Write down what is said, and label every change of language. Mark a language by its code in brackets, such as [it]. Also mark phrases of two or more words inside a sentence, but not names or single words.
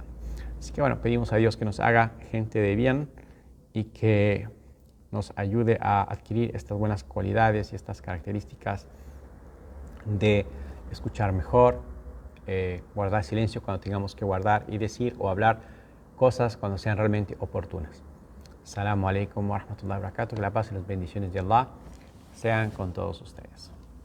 [es] Así que bueno, pedimos a Dios que nos haga gente de bien y que nos ayude a adquirir estas buenas cualidades y estas características de escuchar mejor, guardar silencio cuando tengamos que guardar y decir o hablar cosas cuando sean realmente oportunas. [ar] السلام عليكم و رحمة الله و بركاته. [es] Que la paz y las bendiciones de Allah sean con todos ustedes.